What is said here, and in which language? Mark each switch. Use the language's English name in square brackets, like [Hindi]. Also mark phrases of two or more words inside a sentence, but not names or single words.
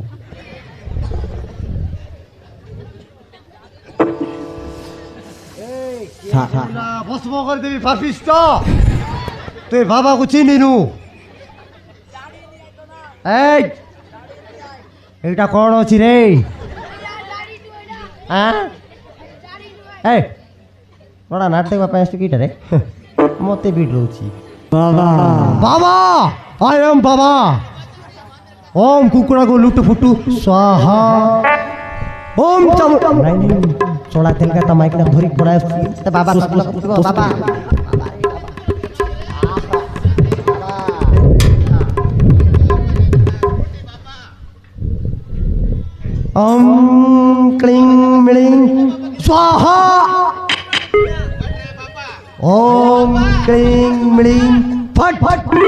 [Odia] ଭସ୍ମ କରିଦେବି ପାପିଷ୍ଟ ତୁ ଏ ବାବାକୁ ଚିହ୍ନିନୁ ଏଇଟା କ'ଣ ଅଛି ରେ ବଡ଼ା ନାଟ ଦେଖିବା ପାଇଁ ଆସିଛୁ କିଟାରେ ମତେ ବି ରହୁଛି ବାବା ବାବା [English] I am [Odia] ବାବା ଓମ୍ କୁକୁଡ଼ାକୁ ଲୁଟୁ ଫୁଟୁ ସ୍ୱାହା ଓମ୍ ଚଳା ତେଲକା ତା ମାଇକିନା ଧରିକି ପଳାଇ ଆସୁଛି ବାବା ବାବା [Sanskrit] ओम क्लीं मिलीं स्वाहा ओम क्लीं मिलीं फट फट